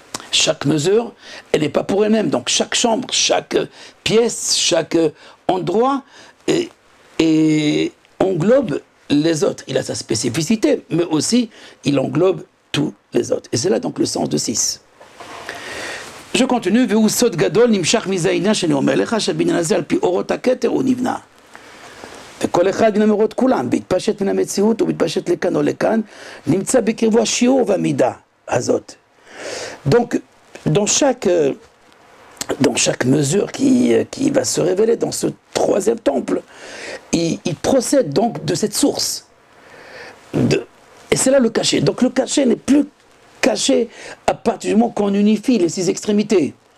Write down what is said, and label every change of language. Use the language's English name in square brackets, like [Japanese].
[French] Chaque mesure, elle n'est pas pour elle-même. Donc chaque chambre, chaque pièce, chaque endroit et englobe les autres. Il a sa spécificité, mais aussi il englobe tous les autres. Et c'est là donc le sens de 6. Je continue. [Hebrew] והוא סוד גדול נמשך מזה העניין שאני אומר לך שהבניין הזה על פי אורות הכתר הוא נבנה. וכל אחד מן המאורות כולם, בהתפשט מן המציאות ובהתפשט לכאן או לכאן, נמצא בקרבו השיעור והמידה הזאת. [French] Donc, dans chaque mesure qui va se révéler dans ce 3e temple, il procède donc de cette source. Et c'est là le cachet. Donc le cachet n'est plus caché à partir du moment qu'on unifie les 6 extrémités.